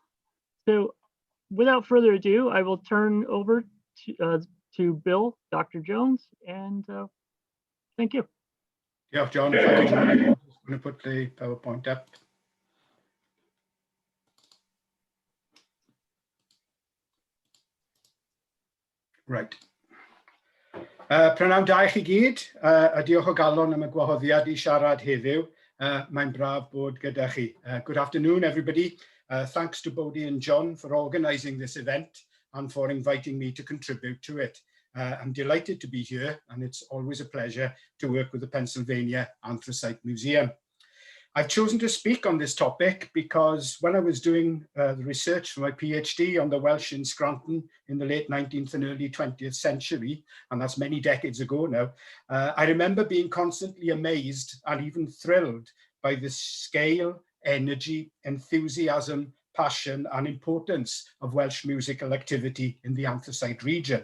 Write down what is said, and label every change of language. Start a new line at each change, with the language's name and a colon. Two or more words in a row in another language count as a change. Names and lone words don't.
English: So without further ado, I will turn over to Bill, Dr. Jones, and thank you. Yeah, John, thank you. I'm just going to put the PowerPoint up. Right.
Welsh: Prynawn da I chi gyd, a diolch o galon am y gwahoddiad I siarad heddiw. Mae'n braf bod gyda chi.
English: Good afternoon, everybody. Thanks to Bodie and John for organising this event and for inviting me to contribute to it. I'm delighted to be here, and it's always a pleasure to work with the Pennsylvania Anthracite Museum. I've chosen to speak on this topic because when I was doing the research for my PhD on the Welsh in Scranton in the late 19th and early 20th century, and that's many decades ago now, I remember being constantly amazed and even thrilled by the scale, energy, enthusiasm, passion, and importance of Welsh musical activity in the Anthracite region.